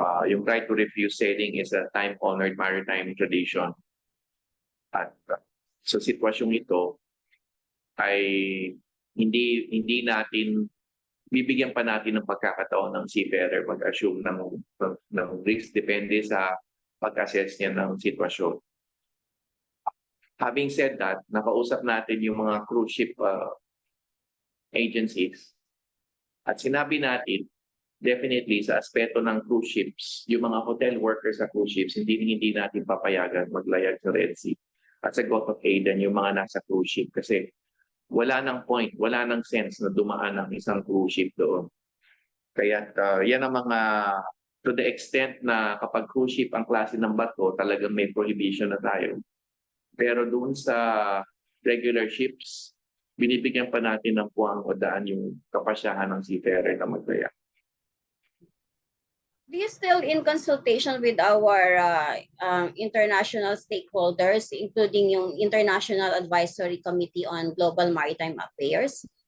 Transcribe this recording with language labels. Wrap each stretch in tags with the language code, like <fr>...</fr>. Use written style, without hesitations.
<en>Yung right to refuse sailing is a time-honored maritime tradition.</en> <tl>At sa sitwasyong ito ay hindi natin bibigyan pa natin ng pagkakataon ng seafarer mag-assume ng risk depende sa pag-assess niya ng sitwasyon.</tl> <en>Having said that,</en> <tl>nakausap natin yung mga cruise ship agencies at sinabi natin definitely sa aspeto ng cruise ships, yung mga hotel workers sa cruise ships, hindi natin papayagan maglayag sa Red Sea. At sa Gulf of Aden, yung mga nasa cruise ship kasi wala nang point, wala nang sense na dumaan ang isang cruise ship doon. Kaya yan ang mga,</tl> <en>to the extent</en> <tl>na kapag cruise ship ang klase ng bato, talagang may prohibition na tayo. Pero doon sa regular ships, binibigyan pa natin ng puwang o daan yung kapasyahan ng seafarer na maglayag.</tl> <en>Do you still in consultation with our international stakeholders, including yung International Advisory Committee on Global Maritime Affairs?</en>